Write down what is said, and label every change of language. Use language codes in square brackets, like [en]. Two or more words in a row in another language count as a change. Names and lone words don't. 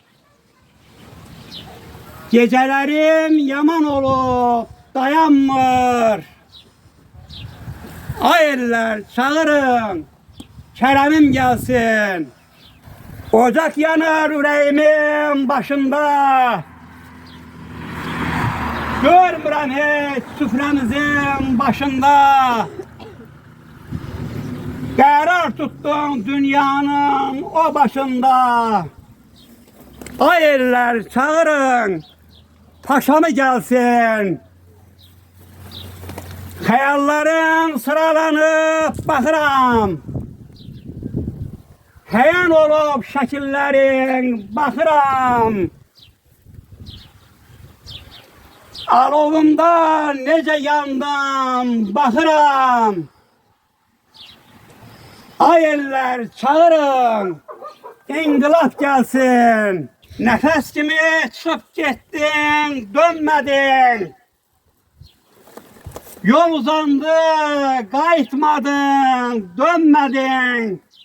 [tr] Gecelerim yaman olup, dayanmır. Ay eller çağırın, Kerem'im gelsin. Ocak yanar yüreğimin başında. [az] Görmürəm heç süfrəmizin başında. Qərar tutdum dünyanın o başında. [tr] Ay eller çağırın, paşamı gelsin. [az] Xəyallarım sıralanıp baxıram. Həyan olub şəkillərin baxıram. Alovumda nece yandım bakıram. [tr] Ay eller çağırın, İnkılap gelsin. Nefes kimi çıkıp gittin, dönmedin. Yol uzandı, kayıtmadın, dönmedin.